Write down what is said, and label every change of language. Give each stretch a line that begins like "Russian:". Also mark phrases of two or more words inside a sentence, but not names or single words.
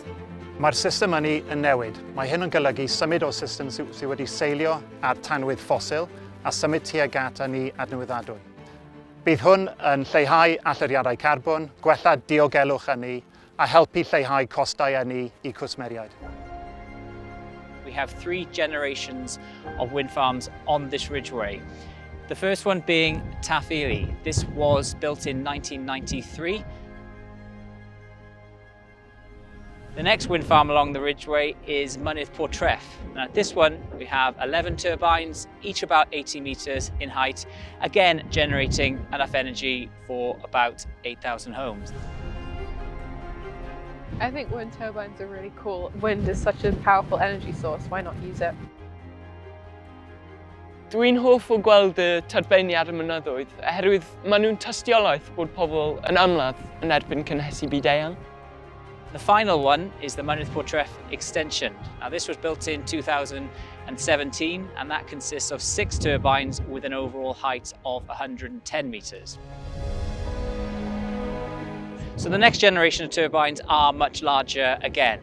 Welsh: Mae'r system ynni yn newid. Mae hyn yn golygu symud o system sydd wedi seilio ar tanwydd ffosil a symud tuag at ynni adnewyddadwy. Bydd hwn yn lleihau allyriadau carbon, gwella diogelwch ynni a helpu lleihau costau ynni i cwsmeriaid.
English: We have 3 generations of wind farms on this ridgeway. The first one being Taffili. This was built in 1993. The next wind farm along the ridgeway is Mynydd Portreff. Now at this one we have 11 turbines, each about 80 metres in height, again generating enough energy for about 8,000 homes. I think wind turbines are really cool. Wind is such a powerful energy source, why not use it?
Welsh: Dwi'n hoff o gweld y tardbeiniad y mynyddoedd oherwydd maen nhw'n tystiolaeth bod pobl yn ymladd yn erbyn cynhesu byd-eang.
English: The final one is the Mynydd Portreff extension. Now this was built in 2017 and that consists of 6 turbines with an overall height of 110 metres. So the next generation of turbines are much larger again.